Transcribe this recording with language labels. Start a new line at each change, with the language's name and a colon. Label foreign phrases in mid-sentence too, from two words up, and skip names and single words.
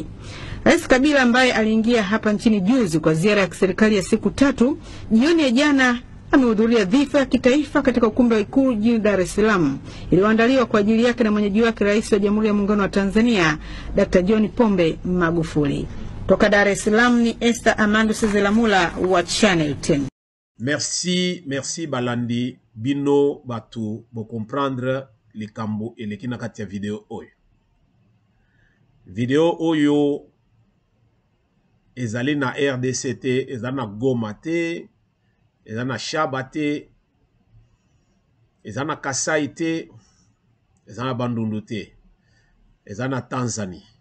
Swahili: Rais Kabila ambaye aliingia hapa nchini juzi kwa ziara ya kiserikali ya siku 3, jioni ya jana amehudhuria dhifa ya kitaifa katika ukumbi wa Ikulu jijini Dar es Salaam iliyoandaliwa kwa ajili yake na mwenyeji wake Rais wa Jamhuri ya Muungano wa Tanzania Dr. John Pombe Magufuli. Toka Dar es Salaam ni Esther Amando Sezelamula wa Channel 10.
Lingala: Merci Balandi bino batu bo comprendre likambo elekina kati ya video oyo ezali na RDC te, ezali na Goma te, ezali na Shaba te, ezali na Kasai te, ezali na Bandundu te, ezali na Tanzanie.